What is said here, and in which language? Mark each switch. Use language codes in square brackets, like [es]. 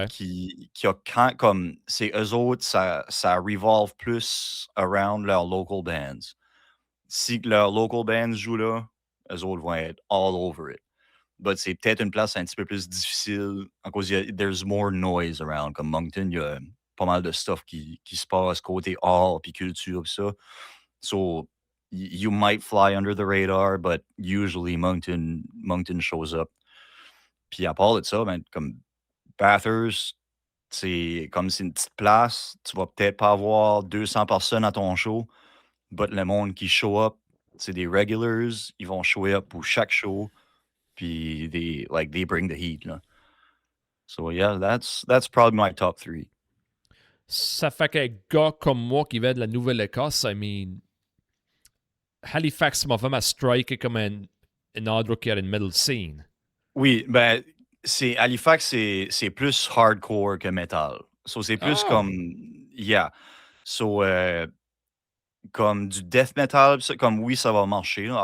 [fr] qui a comme c'est eux autres, ça [en] revolve plus around [fr] leurs [en] local bands. [fr] Si leurs [en] local bands [fr] jouent là, eux autres vont être [en] all over it. But [fr] c'est peut-être une place un petit peu plus difficile à cause [en] there's more noise around. [fr] Comme Moncton, il y a pas mal de [en] stuff [fr] qui se passe côté art puis culture pis ça. [en] So you might fly under the radar, but usually Moncton shows up. [fr] Puis à part de ça, ben, comme Bathurst, c'est comme c'est une petite place, tu vas peut-être pas avoir 200 personnes à ton show, [en] but [fr] le monde qui [en] show up, [fr] c'est des [en] regulars, [fr] ils vont show up pour chaque show, puis [en] they bring the heat, [fr] là. [en] So yeah, that's probably my top three. [fr] Ça fait qu'un gars comme moi qui vient de la Nouvelle-Écosse, [en] I mean, [fr] Halifax m'a vraiment striké comme un endroit qui a une [en] middle scene. [fr] Oui, ben, Halifax, c'est plus hardcore que metal. [en] So [fr] c'est plus comme, [en] yeah. [fr] So, comme du death metal, comme oui, ça va marcher. Là.